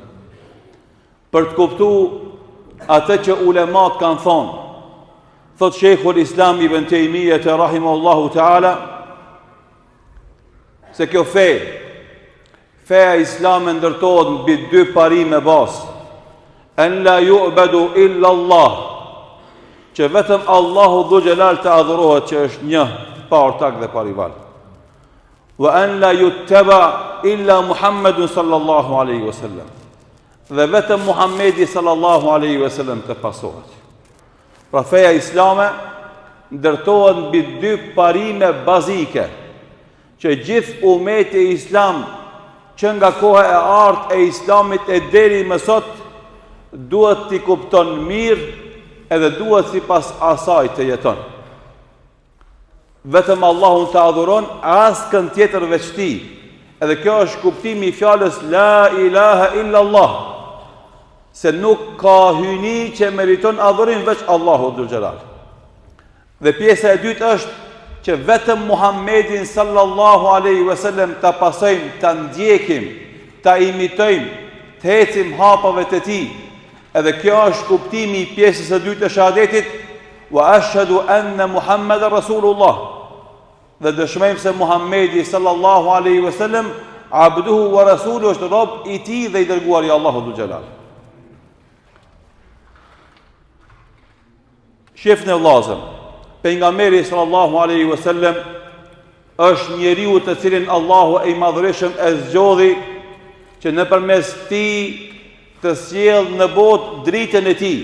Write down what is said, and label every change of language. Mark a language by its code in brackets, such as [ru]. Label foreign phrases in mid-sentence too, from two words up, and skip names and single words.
[sq] Për të kuptuar atë që ulemat kanë thonë, thot Sheikhul Islam Ibn Taymiyah [ar] رحمه الله تعالى, [sq] se kjo feja islame ndërtohet mbi dy parime bazë: [ar] أن لا يعبد إلا الله, [sq] që vetëm Allahu [ar] ذو الجلال [sq] të adhurohet, që është një, pa ortak dhe pa rival, [ar] وأن لا يتبع إلا محمد صلى الله عليه وسلم, [sq] dhe vetëm Muhammedi [ar] صلى الله عليه وسلم [sq] të pasohet. Pra feja islame ndërtohet mbi dy parime bazike, që gjithë ummeti islam që nga koha e artë e islamit e deri më sot duhet t'i kupton mirë edhe duhet sipas asaj të jeton. Vetëm Allahun të adhuron, askën tjetër veç tij. Edhe kjo është kuptimi i fjalës [ar] لا إله إلا الله, [sq] se nuk ka hyni që meriton adhurim veç Allahu [ar] ذو الجلال. [sq] Dhe pjesa e dytë është që vetëm Muhammedin [ar] صلى الله عليه وسلم [sq] ta pasojmë, ta ndjekim, ta imitojmë, të ecim hapave të tij. Edhe kjo është kuptimi i pjesës së dytë të shahadetit: [ar] وأشهد أن محمدا رسول الله. [sq] Dhe dëshmojmë se Muhammedi [ar] صلى الله عليه وسلم عبده ورسوله, [sq] është rob i tij dhe i dërguar i Allahu [ar] ذو الجلال. [sq] Shefnë e vllazëm, pejgamberi [ar] صلى الله عليه وسلم [sq] është njeriu të cilin Allahu i madhëreshëm e zgjodhi që nëpërmes tij të sjellë në botë dritën e tij.